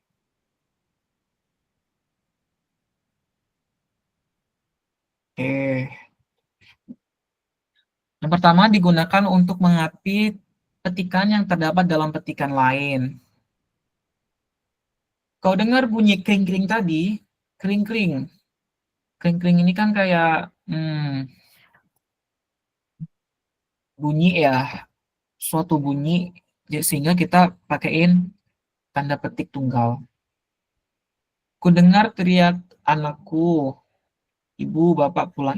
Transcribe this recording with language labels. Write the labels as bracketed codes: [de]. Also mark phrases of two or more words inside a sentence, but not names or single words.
[id] Oke. Yang pertama digunakan untuk mengapit petikan yang terdapat dalam petikan lain. Kau dengar bunyi kring-kring tadi? Kring-kring. Kring-kring ini kan kayak bunyi ya, suatu bunyi, sehingga kita pakaiin tanda petik tunggal. Ku dengar teriak anakku, ibu, bapak pulang.